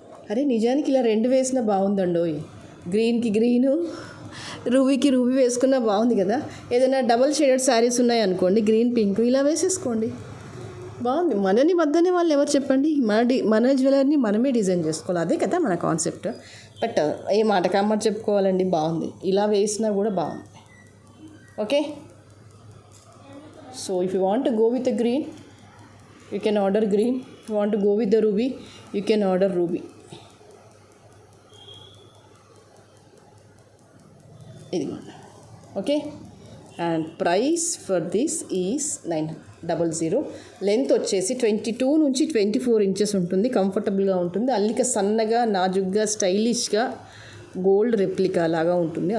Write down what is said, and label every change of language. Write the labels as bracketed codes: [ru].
[te] అరే నిజానికి ఇలా 2 వేసినా బాగుందండోయ్. గ్రీన్కి గ్రీను, రూబీకి రూబీ వేసుకున్నా బాగుంది కదా. ఏదైనా డబల్ షేడెడ్ శారీస్ ఉన్నాయనుకోండి, గ్రీన్ పింక్, ఇలా వేసేసుకోండి, బాగుంది. మనని వద్దనే వాళ్ళు ఎవరు చెప్పండి. మన జ్యువెలరీని మనమే డిజైన్ చేసుకోవాలి, అదే కదా మన కాన్సెప్ట్. బట్ ఏ మాట కామాట చెప్పుకోవాలండి, బాగుంది. ఇలా వేసినా కూడా బాగుంది. [en] Okay, so if you want to go with the green, you can order green. If you want to go with the ruby, you can order ruby. Okay, and price for this is 900. [te] Length వచ్చేసి 22 నుంచి 24 inches ఉంటుంది. కంఫర్టబుల్గా ఉంటుంది. అల్లిక సన్నగా, నాజుగ్గా, స్టైలిష్గా gold replica లాగా ఉంటుంది.